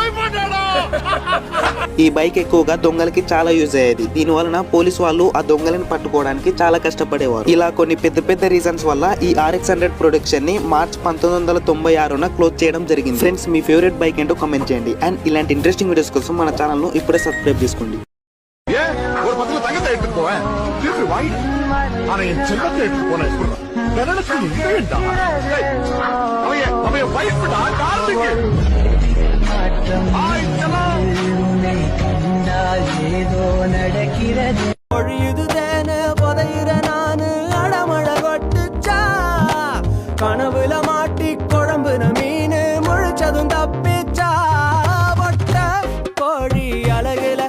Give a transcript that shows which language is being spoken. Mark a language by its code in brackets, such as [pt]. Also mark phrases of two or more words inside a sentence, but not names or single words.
[te] ఈ బైక్ ఎక్కువగా దొంగలకి చాలా యూజ్ అయ్యేది. దీని వలన పోలీసు వాళ్ళు ఆ దొంగలను పట్టుకోవడానికి చాలా కష్టపడేవారు. ఇలా కొన్ని పెద్ద పెద్ద రీజన్స్ వల్ల ఈ RX-100 ప్రొడక్షన్ ని మార్చ్ 1996న క్లోజ్ చేయడం జరిగింది. ఫ్రెండ్స్, మీ [en] favourite bike [te] ఏంటో కామెంట్ చేయండి. అండ్ ఇలాంటి [en] interesting videos [te] కోసం మన ఛానల్ ను ఇప్పుడే సబ్స్క్రైబ్ చేసుకోండి. [ta] ஏதோ நடக்கிறது பொழியுதுதேனு புதையிற நானு அடமழ கொட்டுச்சா கனவுல மாட்டி குழம்புன மீனு முழிச்சதும் தப்பிச்சா பொட்ட கோழி அழகுல